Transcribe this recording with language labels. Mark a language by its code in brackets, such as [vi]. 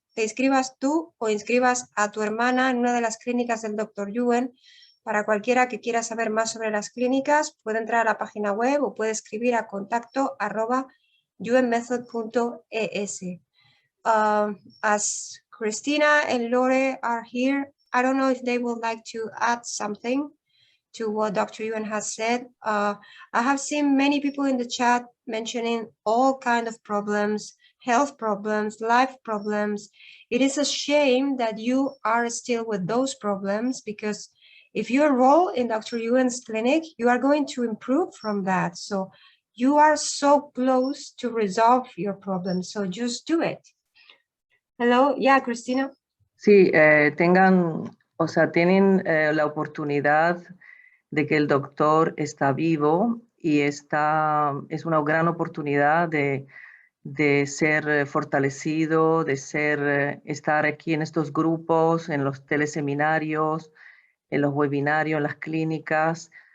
[es] te inscribas tú o inscribas a tu hermana en una de las clínicas del Dr. Yuen. Para cualquiera que quiera saber más sobre las clínicas, puede entrar a la página web o puede escribir a contacto@yuenmethod.es. [en] As Christina and Lore are here, I don't know if they would like to add something to what Dr. Yuen has said. I have seen many people in the chat mentioning all kinds of problems, health problems, life problems. It is a shame that you are still with those problems, because if you enroll in Dr. Yuen's clinic, you are going to improve from that. So you are so close to resolve your problems. So just do it. Hello, yeah, Cristina. [es] Sí, o sea, tienen la oportunidad de que el doctor está vivo y es una gran oportunidad de ser fortalecido, de estar aquí en estos grupos, en los teleseminarios, en los webinarios, en las clínicas.